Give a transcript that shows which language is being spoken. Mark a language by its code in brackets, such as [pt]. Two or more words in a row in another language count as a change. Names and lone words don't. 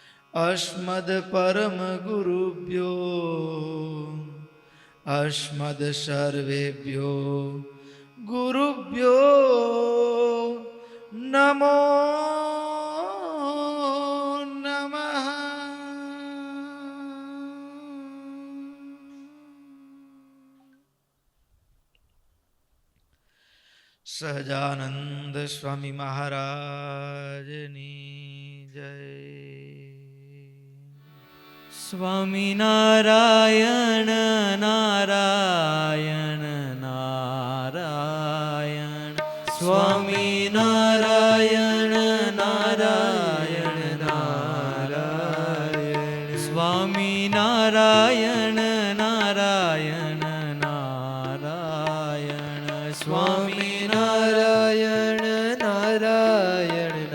[sa] अस्मद् परम गुरुभ्यो अस्मद् सर्वेभ्यो गुरुभ्यो नमो नमः। [gu] સહજાનંદ સ્વામી મહારાજની જય. સ્વામિનારાયણ નારાયણ નારાયણ સ્વામિનારાયણ નારાયણ નારાયણ સ્વામિનારાયણ નારાયણ નારાયણ સ્વામિનારાયણ નારાયણ